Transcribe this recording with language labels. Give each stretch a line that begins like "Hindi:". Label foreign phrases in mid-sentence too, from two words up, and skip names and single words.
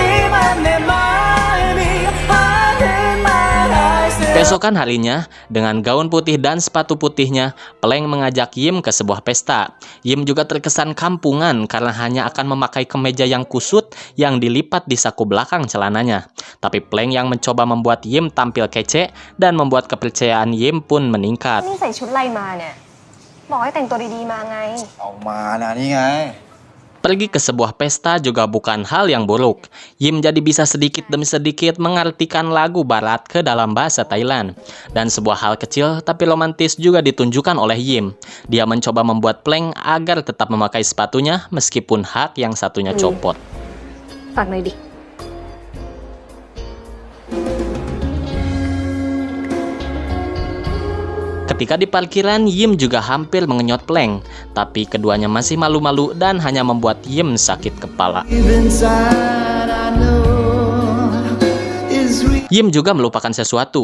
Indonesian: Keesokan harinya, dengan gaun putih dan sepatu putihnya, Plank mengajak Yim ke sebuah pesta. Yim juga terkesan kampungan karena hanya akan memakai kemeja yang kusut yang dilipat di saku belakang celananya. Tapi Plank yang mencoba membuat Yim tampil kece dan membuat kepercayaan Yim pun meningkat.
Thai: นี่ใส่ชุดอะไรมาเนี่ย บอกให้แต่งตัวดีๆมาไง เอามานะนี่ไง
Indonesian: Pergi ke sebuah pesta juga bukan hal yang buruk. Yim jadi bisa sedikit demi sedikit mengartikan lagu barat ke dalam bahasa Thailand. Dan sebuah hal kecil tapi romantis juga ditunjukkan oleh Yim. Dia mencoba membuat Plank agar tetap memakai sepatunya meskipun hak yang satunya copot.
Thai: ฝากหน่อยดิ
Indonesian: Ketika di parkiran, Yim juga hampir mengenyot Plank. Tapi keduanya masih malu-malu dan hanya membuat Yim sakit kepala. Yim juga melupakan sesuatu.